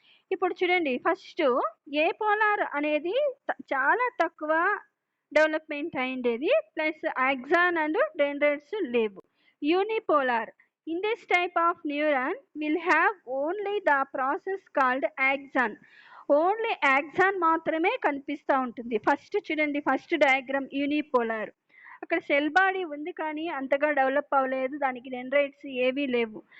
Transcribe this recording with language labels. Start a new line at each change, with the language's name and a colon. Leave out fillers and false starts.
Telugu: ఇప్పుడు చూడండి, ఫస్ట్ ఏ పోలార్ అనేది చాలా తక్కువ development అయిండేది, plus axon and dendrites లేవు.
English: Unipolar, in this type of neuron will have only the process called axon.
Telugu: Only axon మాత్రమే కనిపిస్తూ ఉంటుంది. ఫస్ట్ చూడండి, ఫస్ట్ డయాగ్రామ్ యూనిపోలార్, అక్కడ సెల్ బాడీ ఉంది కానీ అంతగా డెవలప్ అవ్వలేదు, దానికి డెండ్రైట్స్ ఏవీ లేవు.